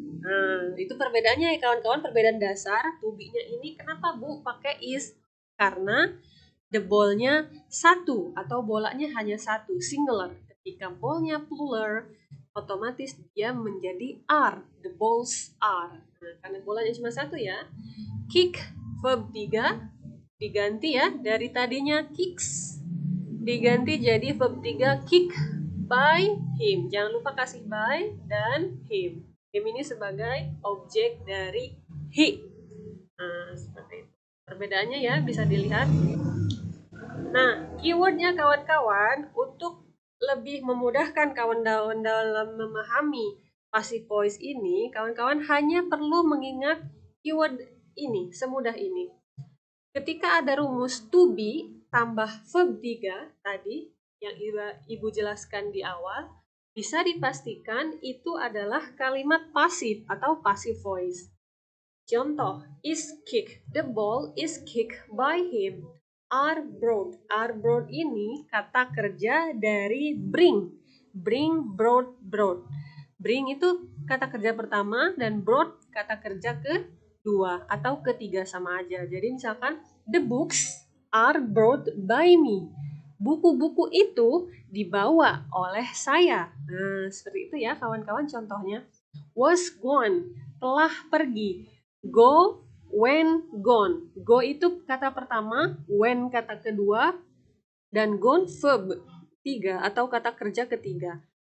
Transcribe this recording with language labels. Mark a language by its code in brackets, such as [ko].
[id] Nah, itu perbedaannya ya kawan-kawan, perbedaan dasar. To be-nya ini kenapa Bu pakai is? Karena the ball-nya satu atau bolanya hanya satu, singular. Ketika ball-nya plural, otomatis dia menjadi are. [en] The balls are. [id] Nah, karena bolanya cuma satu ya. Kick, verb 3, diganti ya. Dari tadinya kicks, diganti jadi verb 3, kick by him. Jangan lupa kasih by dan him. Him ini sebagai objek dari he. Nah, seperti itu. Perbedaannya ya, bisa dilihat. Nah, keywordnya kawan-kawan, untuk lebih memudahkan kawan-kawan dalam memahami passive voice ini, kawan-kawan hanya perlu mengingat keyword ini, semudah ini. Ketika ada rumus to be tambah verb 3 tadi, yang Ibu jelaskan di awal, bisa dipastikan itu adalah kalimat pasif atau passive voice. [en] Contoh, is kicked. The ball is kicked by him. Are brought. [id] Are brought ini kata kerja dari bring. Bring, brought, brought. Bring itu kata kerja pertama dan brought kata kerja kedua atau ketiga sama aja. Jadi misalkan [en] the books are brought by me. [id] Buku-buku itu dibawa oleh saya. Nah, seperti itu ya kawan-kawan contohnya. [en] Was gone, [id] telah pergi. [en] Go, when, gone. [id] Go itu kata pertama, when kata kedua, dan gone verb 3 atau kata kerja ketiga.